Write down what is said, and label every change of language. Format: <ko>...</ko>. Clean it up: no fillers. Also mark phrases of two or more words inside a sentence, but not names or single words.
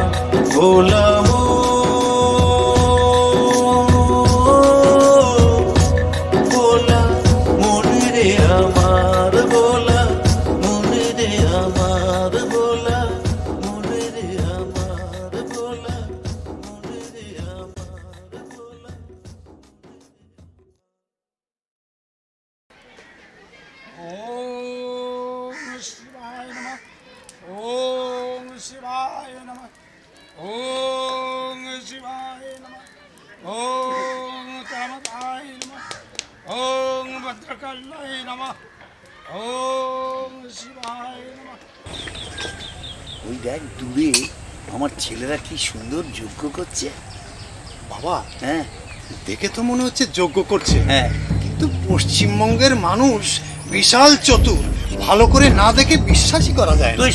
<bn>বললাম ভোলা মনে রে আমার, ভোলা মনে রে আমার, ভোলা মনে রে আমার, ভোলা মনে রে আমার, ভোলা।</bn> <sa>ওম শিবায় নমঃ, ওম শিবায় নমঃ, ওম শিবায় নমঃ, ওম কামতায় নমঃ, ওম ভদ্রকাল্যায় নমঃ, ওম শিবায় নমঃ।</sa> <bn>ওই দেখ দূরে আমার ছেলেরা কি সুন্দর যজ্ঞ করছে। বাবা হ্যাঁ দেখে তো মনে হচ্ছে যজ্ঞ করছে, হ্যাঁ, কিন্তু পশ্চিমবঙ্গের মানুষ বিশাল চতুর, ভালো করে না দেখে বিশ্বাসই করা যায় না।</bn>